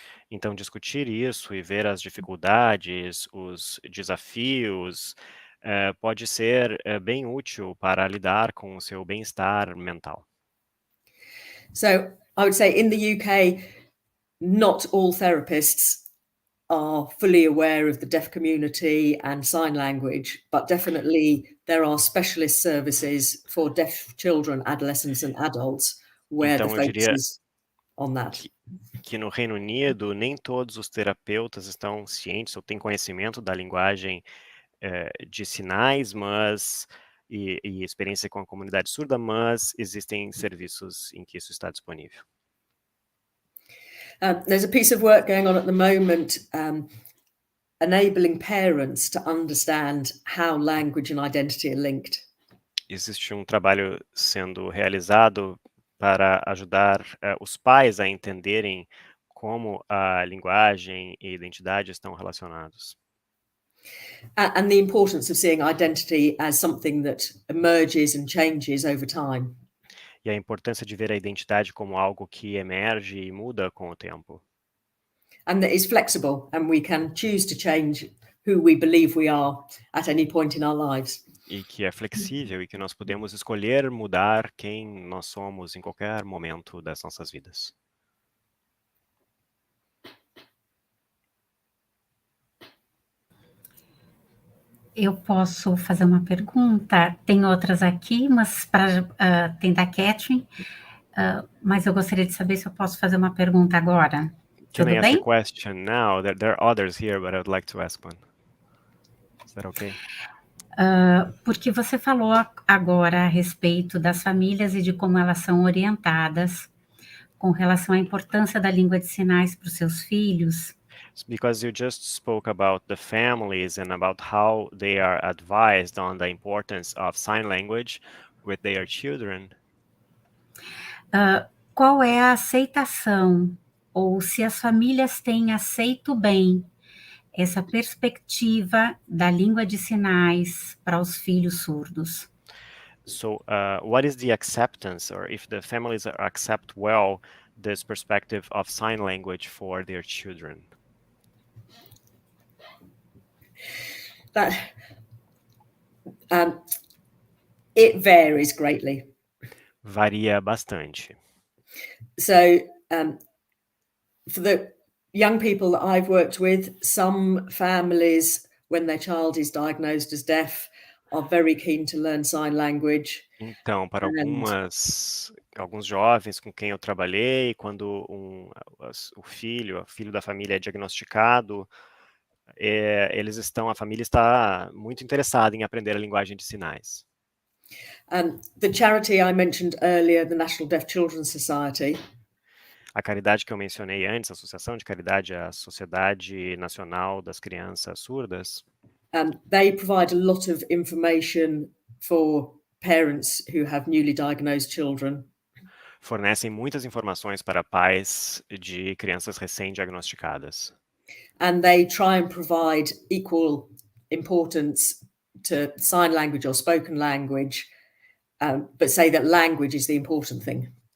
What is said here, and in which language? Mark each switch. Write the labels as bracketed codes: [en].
[pt] Então, discutir isso e ver as dificuldades, os desafios, pode ser bem útil para lidar com o seu bem-estar mental. [en] So, I would say in the UK, not all therapists are fully aware of the deaf community and sign language, but definitely there are specialist services for deaf children, adolescents and adults where the focus is on that. [pt] Que no Reino Unido nem todos os terapeutas estão cientes ou têm conhecimento da linguagem de sinais, e experiência com a comunidade surda, mas existem serviços em que isso está disponível. [en] There's a piece of work going on at the moment enabling parents to understand how language and identity are linked. [pt] Existe um trabalho sendo realizado para ajudar os pais a entenderem como a linguagem e identidade estão relacionados. [en] And the importance of seeing identity as something that emerges and changes over time. [pt] E a importância de ver a identidade como algo que emerge e muda com o tempo. [en] And that is flexible, and we can choose to change who we believe we are at any point in our lives. [pt] E que é flexível e que nós podemos escolher mudar quem nós somos em qualquer momento das nossas vidas. Eu posso fazer uma pergunta? Tem outras aqui, mas para tentar Catherine, mas eu gostaria de saber se eu posso fazer uma pergunta agora. [en] Can [pt] Tudo [en] I ask a [pt] bem? [en] question now? There are others here, but I'd like to ask one. Is that okay? [pt] Porque você falou agora a respeito das famílias e de como elas são orientadas com relação à importância da língua de sinais para os seus filhos. [en] Because you just spoke about the families and about how they are advised on the importance of sign language with their children. [pt] Qual é a aceitação, ou se as famílias têm aceito bem essa perspectiva da língua de sinais para os filhos surdos? [en] So what is the acceptance, or if the families accept well this perspective of sign language for their children? It varies greatly. [pt] Varia bastante. [en] So for the young people that I've worked with, some families, when their child is diagnosed as deaf, are very keen to learn sign language. [pt] Então, para alguns jovens com quem eu trabalhei, quando o filho da família é diagnosticado, a família está muito interessada em aprender a linguagem de sinais. [en] The charity I mentioned earlier, the National Deaf Children's Society, [pt] A caridade que eu mencionei antes, a Associação de Caridade, a Sociedade Nacional das Crianças Surdas, [en] they provide a lot of information for parents who have newly diagnosed children. [pt] fornecem muitas informações para pais de crianças recém-diagnosticadas. [en] And they try and provide equal importance to sign language or spoken language, but say that language is the important thing.